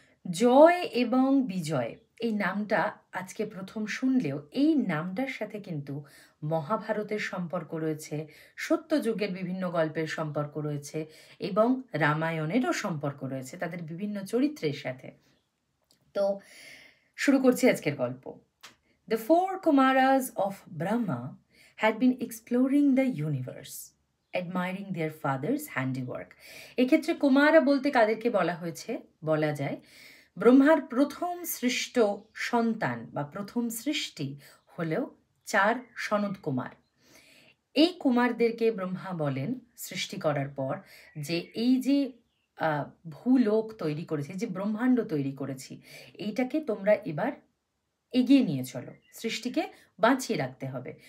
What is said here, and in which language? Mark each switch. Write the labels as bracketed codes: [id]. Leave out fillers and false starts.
[bn] জয় এবং বিজয় এই নামটা আজকে প্রথম শুনলেও এই নামটার সাথে কিন্তু মহাভারতের সম্পর্ক রয়েছে, সত্যযুগের বিভিন্ন গল্পের সম্পর্ক রয়েছে এবং রামায়ণেরও সম্পর্ক রয়েছে তাদের বিভিন্ন চরিত্রের সাথে। তো শুরু করছি আজকের গল্প। [en] The four Kumaras of Brahma had been exploring the universe, admiring their father's handiwork. [bn] এক্ষেত্রে কুমারা বলতে কাদেরকে বলা হয়েছে? বলা যায় ব্রহ্মার প্রথম সৃষ্ট সন্তান বা প্রথম সৃষ্টি হলেও 4 সনদ কুমার। এই কুমারদেরকে ব্রহ্মা বলেন সৃষ্টি করার পর যে এই যে ভূলোক তৈরি করেছি, যে ব্রহ্মাণ্ড তৈরি করেছি, এইটাকে তোমরা এবার এগিয়ে নিয়ে চলো, সৃষ্টিকে বাঁচিয়ে রাখতে হবে।